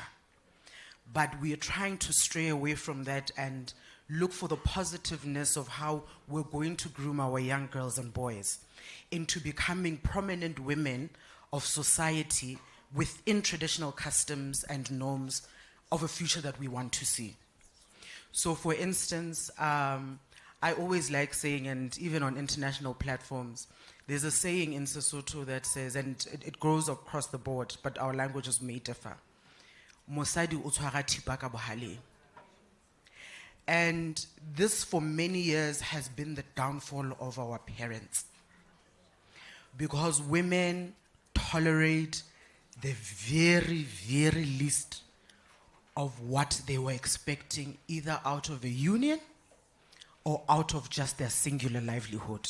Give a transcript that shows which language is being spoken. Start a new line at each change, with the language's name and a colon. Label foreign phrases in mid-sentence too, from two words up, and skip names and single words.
English: But we are trying to stray away from that and look for the positiveness of how we're going to groom our young girls and boys into becoming prominent women of society within traditional customs and norms of a future that we want to see. So for instance, I always like saying, and even on international platforms, there's a saying in Sesotho that says, and it grows across the board, but our languages may differ,
Southern Sotho: Mosadi o tshwara thipa ka bohaleng.
English: And this for many years has been the downfall of our parents, because women tolerate the very, very least of what they were expecting, either out of a union or out of just their singular livelihood.